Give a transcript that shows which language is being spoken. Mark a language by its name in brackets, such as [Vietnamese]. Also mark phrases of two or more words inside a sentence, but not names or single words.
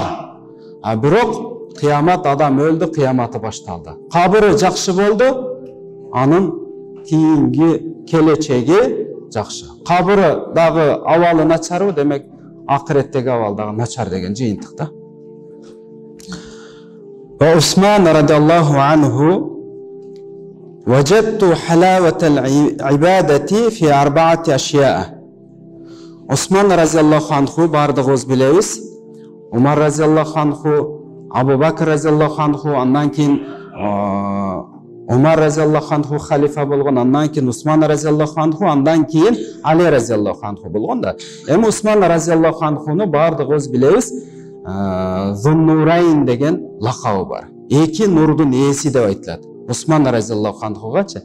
[Kyrgyz] Бирок кыямат, адам өлдү, кыяматы башталды. Кабыры жакшы болду, анын кийинки келечеги жакшы. Кабыры дагы абалы начарбы, демек акыреттеги абал дагы начар деген жыйынтык да. [Arabic] وعثمان رضي الله عنه وجدت حلاوة العبادة في أربعة أشياء. [Kyrgyz] Усман [Arabic] رضي الله عنه [Kyrgyz] бардыгыбыз билебиз. [Arabic] عمر رضي الله عنه، أبو بكر رضي الله عنه, [Kyrgyz] андан кийин Умар [Arabic] رضي الله عنه [Kyrgyz] халифа болгон, андан кийин Усман [Arabic] رضي الله عنه, [Kyrgyz] андан кийин Али [Arabic] رضي الله عنه [Kyrgyz] болгон да. Эми Усман [Arabic] رضي الله عنه [Kyrgyz] бардыгыбыз билебиз, Зуннурайн деген лакабы бар. Эки нурдун ээси деп айтылат. Усман [Arabic] رضي الله عنه.